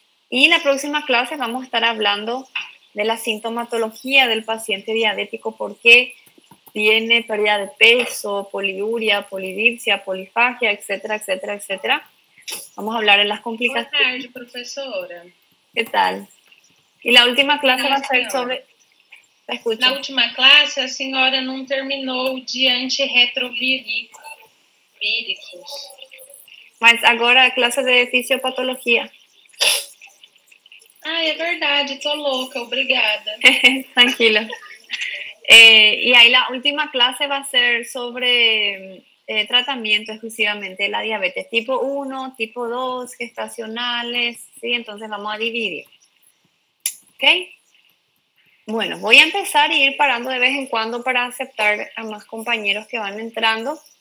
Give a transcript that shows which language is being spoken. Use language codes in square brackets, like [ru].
[es] Y la próxima clase vamos a estar hablando de la sintomatología del paciente diabético, por qué tiene pérdida de peso, poliuria, polidipsia, polifagia, etcétera, etcétera, etcétera. Vamos a hablar de las complicaciones. [pt] Boa tarde, professora. [es] ¿Qué tal? Y la última clase va a ser sobre... Te escucho. [pt] Na última classe, a senhora não terminou de antirretrovíricos. Mas agora a clase de fisiopatología. Ah, é verdade, tô louca, obrigada. [es] Tranquila. Y ahí la última clase va a ser sobre tratamiento exclusivamente de la diabetes tipo 1, tipo 2, gestacionales, ¿sí? Entonces vamos a dividir. ¿Ok? Bueno, voy a empezar y ir parando de vez en cuando para aceptar a más compañeros que van entrando.